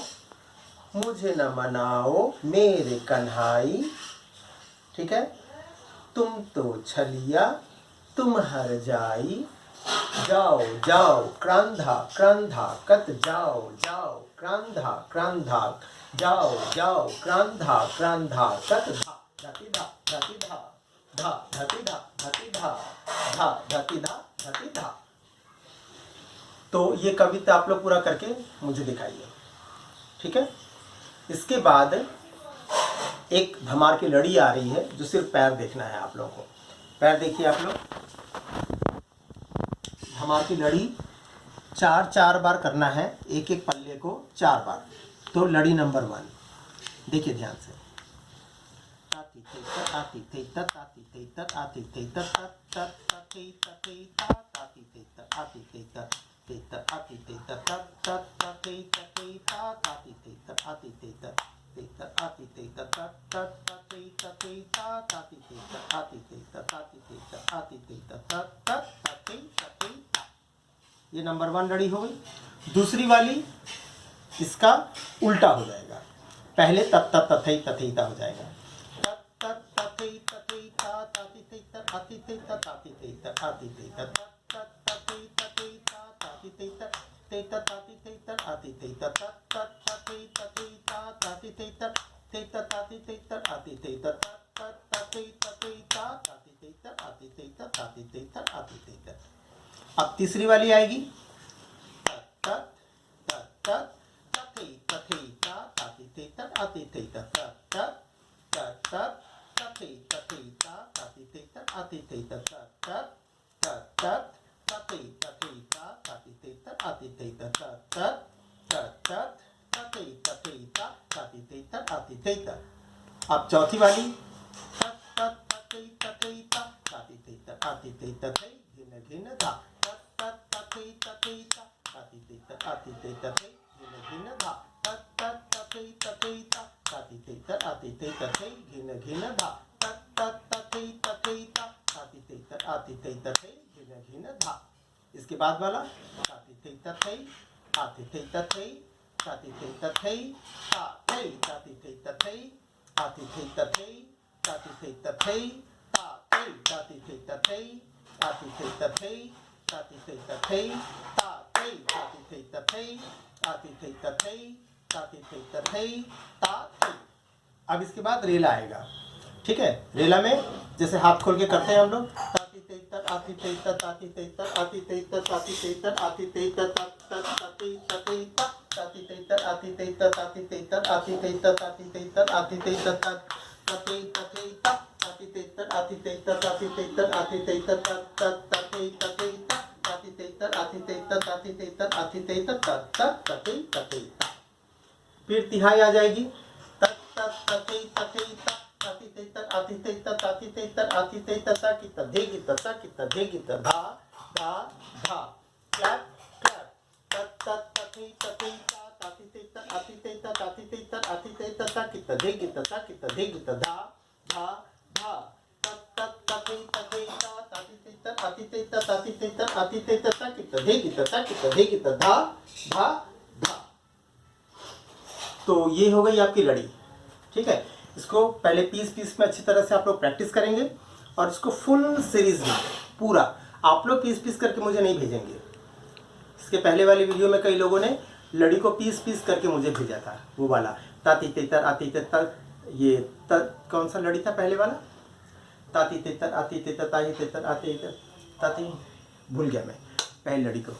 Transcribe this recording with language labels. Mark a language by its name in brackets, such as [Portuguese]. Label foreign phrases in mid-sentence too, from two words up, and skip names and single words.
[Hindi] मुझे न मनाओ मेरे कन्हाई। ठीक है, तुम तो छलिया तुम हर जाई, जाओ जाओ क्रांधा क्रांधा कत, जाओ जाओ क्रांधा क्रांधा, जाओ जाओ क्रांधा क्रांधा कत, धा धति धा धति धा, धा धति धा धति धा धा धति धा धति धा। तो ये कविता आप लोग पूरा करके मुझे दिखाइए, ठीक है। इसके बाद एक धमार की लड़ी आ रही है, जो सिर्फ पैर देखना है आप लोगों को। पैर देखिए आप लोग, धमार की लड़ी 4 बार करना है, एक एक पल्ले को 4 बार। तो लड़ी नंबर 1 देखिए ध्यान से, ताती तेतर आती तेतर ताती तेतर आती तेतर तत तत तती तती ता ताती तेतर आती तेतर तेतर आती तेतर तत तत तती तती ता ताती तेतर आती तेतर तेतर आती तेतर तत तत तती तती ता ताती तेतर आती तेतर ताती तेतर आती तेतर तत तत तती तती ता। ये नंबर 1 लड़ी हो गई। दूसरी वाली इसका उल्टा हो जाएगा, पहले तत तत तथई तथई ता हो जाएगा। तत तत तथई तथई ता ताती तेतर आती तेतर ताती तेतर आती तेतर तत तत तथई तथई ता ताती तेतर तेतर ताती तेतर आती तेतर तत तत तथई तथई ता ताती तेतर तेतर ताती तेतर आती तेतर तत तत तथई तथई ता ताती तेतर आती तेतर ताती तेतर आती तेतर। अब तीसरी वाली आएगी, तत तत तत तथई तथई ता ताती तेतर आती तेतर तत तत तत तथई तथई ता ताती तेतर आती तेतर तत तत तथई तथई ता ताती तेतर आती तेतर तत तथई तथई ता ताती तेतर आती तेतर। अब चौथी वाली, तत तत तथई तथई ता ताती तेतर आती तेतर थई घिन घिन धा तत तत तथई तथई ता ताती तेतर आती तेतर थई घिन घिन धा तत तत तथई तथई ता ताती तेतर आती तेतर थई घिन घिन धा तत तत तथई तथई ता ताती तेतर आती तेतर थई घिन घिन धा। इसके बाद वाला, ताती तेतर थई आती तेतर थई ताती तेतर थई ता थई ताती तेतर थई आती तेतर थई ताती तेतर थई ता थई ताती तेतर थई आती तेतर थई ताती तेतर थई ता थई ताती तेतर थई आती तेतर थई ताती तेतर थई ता थई। अब इसके बाद रेला आएगा, ठीक है। रेला में जैसे हाथ खोल के करते हैं हम लोग, ताती तेतर आती तेतर ताती तेतर आती तेतर ताती तेतर आती तेतर तत तत तती तती ता ताती तेतर आती तेतर ताती तेतर आती तेतर ताती तेतर आती तेतर तत तती तती ता ताती तेतर आती तेतर ताती तेतर आती तेतर तत तत तती तती ता ताती तेतर आती तेतर ताती तेतर आती तेतर तत तत तती तती ता। फिर तिहाई आ जाएगी, तत तत तती तती ता ताती तेतर आती तेतर ताती तेतर आती तेतर ता की तधेगी तता की तधेगी धा धा धा [English] clap clap [Hindi] तत तत तती तती ता ताती तेतर आती तेतर ताती तेतर आती तेतर ता की तधेगी तता की तधेगी धा धा धा तत तत तती तती ता ताती तेतर आती तेतर ताती तेतर आती तेतर ता की तधेगी तता की तधेगी धा धा धा। तो ये हो गई आपकी लड़ी, ठीक है। इसको पहले पीस में अच्छी तरह से आप लोग प्रैक्टिस करेंगे, और इसको [English] full series [Hindi] में पूरा आप लोग पीस करके मुझे नहीं भेजेंगे। इसके पहले वाली वीडियो में कई लोगों ने लड़ी को पीस करके मुझे भेजा था, वो वाला ताती तेतर आती तेतर, ये कौन सा लड़ी था पहले वाला, ताती तेतर आती तेतर ताती तेतर आती तेतर ताती, भूल गया मैं पहली लड़ी को।